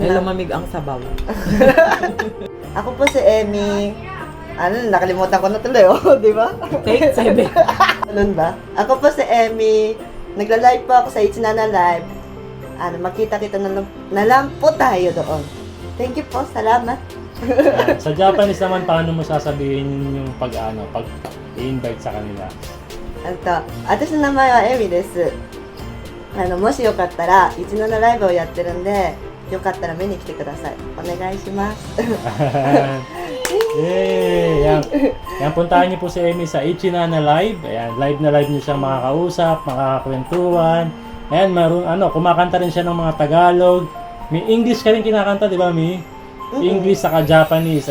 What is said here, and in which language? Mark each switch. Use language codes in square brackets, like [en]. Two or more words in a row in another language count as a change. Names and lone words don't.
[tl] Lumamig ang sabaw. Ako po si Emmy. Nakalimutan ko na tuloy, di ba? [en] Take 7. [tl] Ganun ba? Ako po si Emmy. Nagla-live po ako sa Ichinana Live. Makita-kita na lang po tayo doon. [en] Thank you [tl] po. Salamat. Ayan. Sa Japanese naman, paano mo sasabihin yung pag i-invite sa kanila? [ja] 私の名前はエミです。もしよかったら、17ライブをやってるんで、よかったら見に来てください。お願いします。 [en] Yay! [tl] Yan, puntahan niyo po si Emmy sa Ichinana Live. Ayan, live na live niyo siyang makakausap, makakakwentuhan. Ayan, kumakanta rin siya ng mga Tagalog. May English ka rin kinakanta, di ba, Mi? English saka Japanese.